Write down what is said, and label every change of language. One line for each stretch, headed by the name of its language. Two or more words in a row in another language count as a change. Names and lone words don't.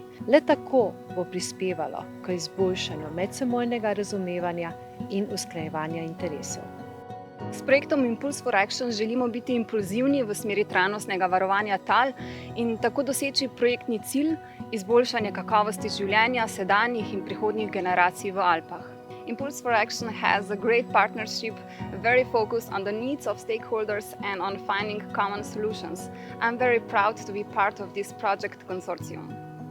Slovenian: Le tako bo prispevalo k izboljšanju medsebojnega razumevanja in usklajevanja interesov. S projektom Impulse for Action želimo biti impulzivni v smeri trajnostnega varovanja tal in tako doseči projektni cilj izboljšanja kakovosti življenja sedanjih in prihodnjih generacij v Alpah.
English: Impulse for Action has a great partnership, very focused on the needs of stakeholders and on finding common solutions. I'm very proud to be part of this project consortium.